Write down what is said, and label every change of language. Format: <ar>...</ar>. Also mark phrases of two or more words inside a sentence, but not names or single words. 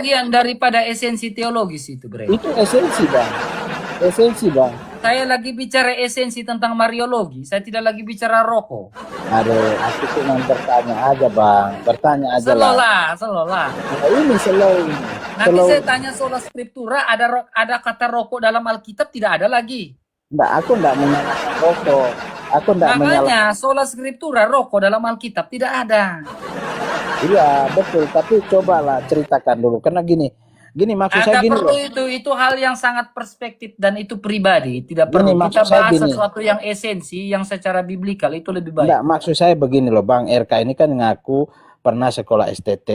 <id>bagian daripada esensi teologis itu, Bre. Itu esensi Bang. Esensi Bang. Saya lagi bicara esensi tentang mariologi. Saya tidak lagi bicara rokok. Aduh, aku cuma bertanya aja Bang. Bertanya aja lah. Selolah. Nah, ini slow ini. Nanti Slow. saya tanya</id> <la>sola scriptura,</la> <id>ada kata rokok dalam Alkitab, tidak ada lagi. Aku enggak menyalahkan rokok. Aku enggak menyalahkan. Makanya</id> <la>sola scriptura,</la> <id>rokok dalam Alkitab tidak ada. Iya, betul. Tapi cobalah ceritakan dulu. Karena gini maksud saya Agak gini perlu loh. itu hal yang sangat perspektif dan itu pribadi, tidak Gini, perlu maksud kita saya bahas gini. sesuatu yang esensi yang secara biblikal itu lebih baik. Enggak, maksud saya begini loh, Bang RK ini kan ngaku pernah sekolah STT.</id>